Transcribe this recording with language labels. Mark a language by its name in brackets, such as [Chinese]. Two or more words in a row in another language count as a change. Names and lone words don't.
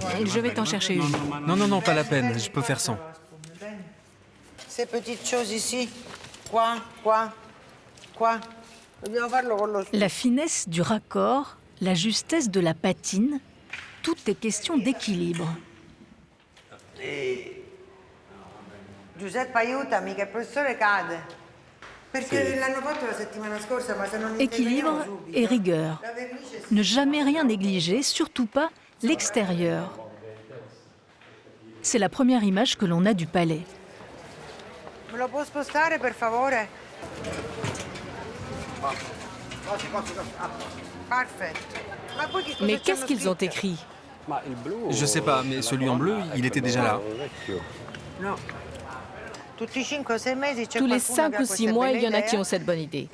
[French] Je vais t'en chercher une. Non, non, non, pas la peine, je peux faire sans. Ces petites choses ici. Quoi. La finesse du raccord, la justesse de la patine, tout est question d'équilibre. [Italian] Giuseppe, aiutami, che il professore cade. Perché l'hanno fatto la settimana scorsa, ma se non [French] Équilibre [Italian] interveniamo subito. [French] et rigueur. Ne jamais rien négliger, surtout pas l'extérieur. C'est la première image que l'on a du palais. [Italian] Me lo può spostare, per favore? [French] Parfait. Mais qu'est-ce qu'ils ont écrit? Je sais pas, mais celui en bleu, il était déjà là. Tous les 5 ou 6 mois, il y en a qui ont cette bonne idée.